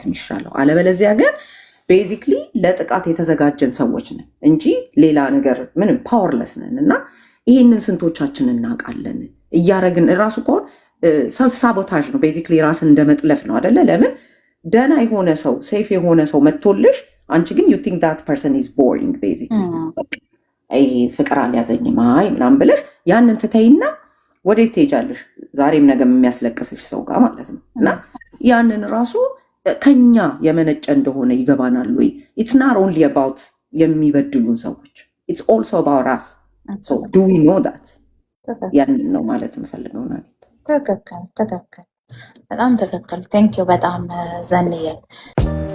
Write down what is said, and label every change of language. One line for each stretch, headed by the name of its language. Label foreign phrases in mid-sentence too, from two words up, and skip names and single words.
Amharic: የሚሻለው አለበለዚያ ግን ቤዚክሊ ለጥቃት የተዘጋጀን ሰዎች ነን እንጂ ሌላ ነገር ምንም ፓወርለስ ነን እና ይህንን ስንቶቻችን እናውቃለን እያረግን ራሱ ከሆን ሰልፍ ሳቦታጅ ነው ቤዚክሊ ራስን እንደመጥለፍ ነው አደለ ለምን ደህና የሆነ ሰው ሴፍ የሆነ ሰው መጥቶልሽ አንቺ ግን
English: you think that person is boring basically
Amharic: ይሄ ፍቅር አልያዘኝም ምናምን ብለሽ ያንን ትተይና ወዴት ትሄጃለሽ ዛሬም ነገም የሚያስለቅስሽ ሰው ጋር ማለት ነው እና ያንን ራሱ ከኛ የመነጨ እንደሆነ ይገባናል ወይ
English: it's not only about
Amharic: የሚበድሉን ሰዎች
English: it's also about us so do we know that
Amharic: ያንን ነው ማለት የምፈልገው ነው ትክክል በጣም ትክክል
English: thank you
Amharic: በጣም ዘንዬ